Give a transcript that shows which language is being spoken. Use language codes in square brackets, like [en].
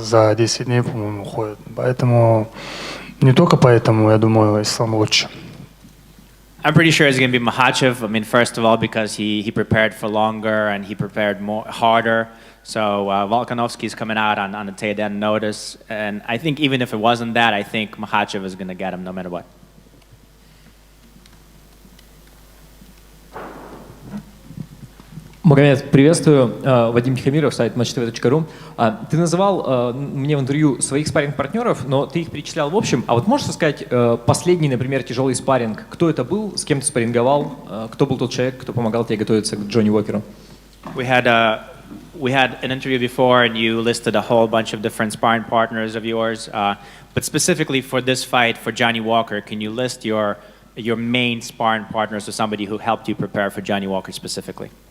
[ru] За 10 дней, по-моему, уходит. Поэтому, не только поэтому, я думаю, Ислам лучше. [en] I'm pretty sure it's going to be Makhachev. I mean, first of all, because he prepared for longer and he prepared harder. So Volkanovski is coming out on a takedown notice. And I think even if it wasn't that, I think Makhachev is going to get him no matter what. [ru] Магомед, приветствую. Вадим Тихомиров, сайт matchtv.ru. Ты называл мне в интервью своих спарринг-партнеров, но ты их перечислял в общем. А вот можешь сказать последний, например, тяжелый спарринг? Кто это был, с кем ты спарринговал? Кто был тот человек, кто помогал тебе готовиться к Джонни Уокеру? [en] We had an interview before, and you listed a whole bunch of different sparring partners of yours. But specifically for this fight, for Johnny Walker, can you list your main sparring partners or somebody who helped you prepare for Johnny Walker specifically?